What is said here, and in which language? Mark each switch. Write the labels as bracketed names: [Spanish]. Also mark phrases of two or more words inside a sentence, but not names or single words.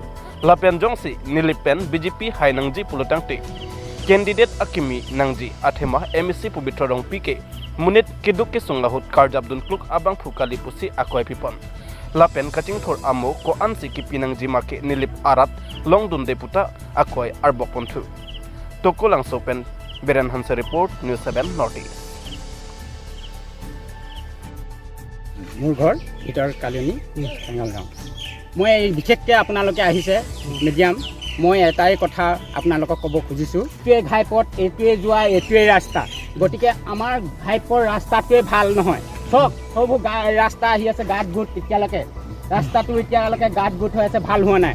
[Karbi] Lapen jongsi nilipen BJP hainangji pulutangte candidate akimi nangji athema MAC Pobitra Rongpi ke munit keduk ke sungahut karjab dun kluk abang phukali pusi akoi pipon. Lapen kaching thor amo ko ansi ki pinangji make nilip arat long dun de puta akoi arbok ponthu. Tokolang sopen Beren Hanse report News 7 Northeast. [Assamese] মোৰ ঘৰ ভিতৰ কালিনী টেঙাল গাঁও। মই বিশেষকৈ আপোনালোকে আহিছে মিডিয়াম মই এটাই কথা আপোনালোকক ক'ব খুজিছোঁ এইটোৱে ঘাইপথ এইটোৱে যোৱা এইটোৱে ৰাস্তা গতিকে আমাৰ ঘাইপথৰ ৰাস্তাটোৱে ভাল নহয় চব সববোৰ ৰাস্তা আহি আছে গাঁত গোট এতিয়ালৈকে ৰাস্তাটো এতিয়ালৈকে গাঁত গোট হৈ আছে ভাল হোৱা নাই।